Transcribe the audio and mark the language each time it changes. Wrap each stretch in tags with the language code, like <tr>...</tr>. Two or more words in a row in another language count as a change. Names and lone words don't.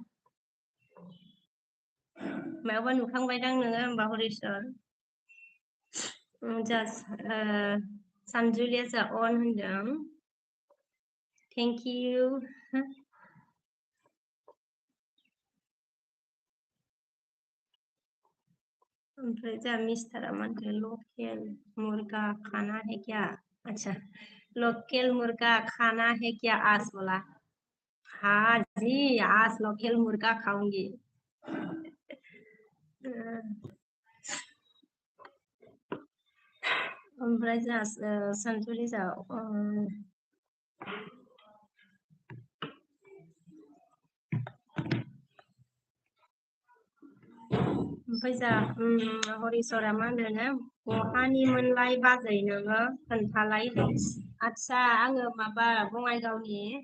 <brx>मायावबा नुखांबायदां नोङो होमबा हरिस्वर जा सानजुलिया जा अन होनदों</brx> <en>thank you</en> <brx>ओमफ्राय जा मिस्टारा मा होनखो</brx> <hi>लकेल मुर्गा खाना है क्या अच्छा लोकल मुर्गा खाना है क्या आस बोला हाँ जी आज लोकल मुर्गा खाऊंगी</hi> <brx>ओमफ्राय जा सानजुलि जा ओमफ्राय जा हरिस्वरा मा होनदों बहानिमोनलाय बाजै नोङो खोन्थालाय आदसा आङो माबा बङाइगावनि</brx>